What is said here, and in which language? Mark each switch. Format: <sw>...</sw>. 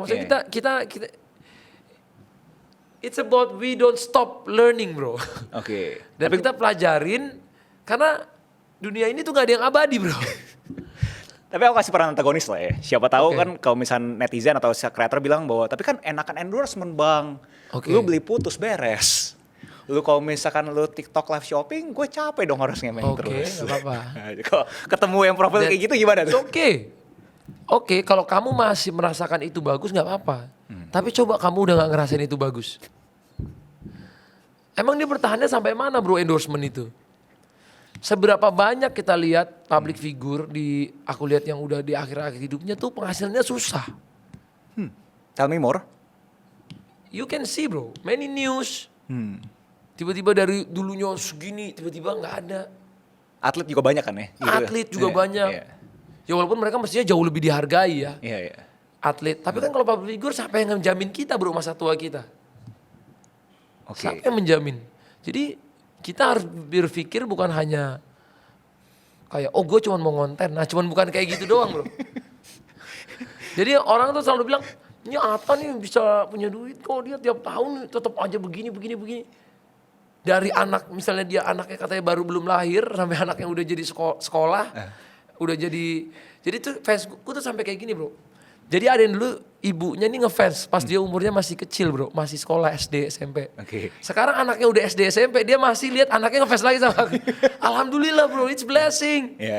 <id>Maksudnya kita</id> <en>it's about we don't stop learning bro.</en> <id>Dan kita pelajarin karena dunia ini tuh gak ada yang abadi bro. Tapi aku kasih peran antagonis lah ya. Siapa tahu kan kalau misalnya netizen atau kreator bilang bahwa tapi kan enakan endorsement bang. Lu beli putus beres. Lu kalau misalkan lu TikTok live shopping, gue capek dong harus nge-main terus. Oke, gak apa-apa. Kalau ketemu yang profil kayak gitu gimana tuh? Oke, kalau kamu masih merasakan itu bagus gak apa-apa. Tapi coba kamu udah gak ngerasain itu bagus. Emang dia bertahannya sampai mana bro endorsement itu? Seberapa banyak kita lihat public figure aku lihat yang udah di akhir-akhir hidupnya tuh penghasilannya susah.</id> <en>Tell me more. You can see bro, many news.</en> <id>Tiba-tiba dari dulunya segini, tiba-tiba nggak ada. Atlet juga banyak kan ya? Atlet juga banyak. Ya walaupun mereka mestinya jauh lebih dihargai ya. Atlet. Tapi kan kalau public figure siapa yang menjamin kita bro masa tua kita? Siapa yang menjamin? Jadi kita harus berpikir bukan hanya kayak gue cuma mau ngonten. Nah cuman bukan kayak gitu doang bro. Jadi orang tuh selalu bilang, ini Atta nih bisa punya duit kok, dia tiap tahun tetap aja begini. Dari anak, misalnya dia anaknya katanya baru belum lahir, sampai anak yang udah jadi sekolah, udah jadi tuh fansku tuh sampai kayak gini bro. Jadi ada yang dulu ibunya nih ngefans pas dia umurnya masih kecil bro, masih sekolah SD, SMP. Sekarang anaknya udah SD, SMP, dia masih lihat anaknya ngefans lagi sama aku. Alhamdulillah bro,</id> <en>it's blessing.</en>